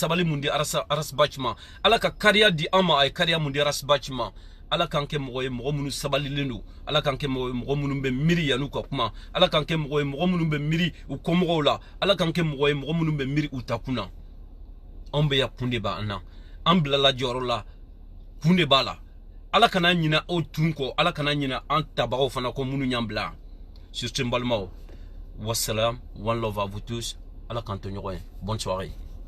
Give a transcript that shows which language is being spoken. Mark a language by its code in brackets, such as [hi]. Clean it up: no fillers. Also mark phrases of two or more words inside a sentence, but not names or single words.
[bm] sabali mun di arasbaci ma ala ka kariya di an ma a ye kariya mun di arasbaci ma ala k'an kɛ mɔgɔ ye mɔgɔ minnu sabalilen don ala k'an kɛ mɔgɔ ye mɔgɔ minnu bɛ miiri yan'u ka kuma ala k'an kɛ mɔgɔ ye mɔgɔ minnu bɛ miiri u kɔmɔgɔw la ala k'an kɛ mɔgɔ ye mɔgɔ minnu bɛ miiri u ta kun na anw bɛ yan kun de b'an na an bilala jɔyɔrɔ la kun de b'a la ala kana ɲina aw tun kɔ ala kana ɲina an tabagaw fana kɔ minnu y'an bila [fr] sur ce [bm] n balimaw wassalam [en] one love [fr] à vous tous [bm] ala k'an to ɲɔgɔn ye [fr] bonne soirée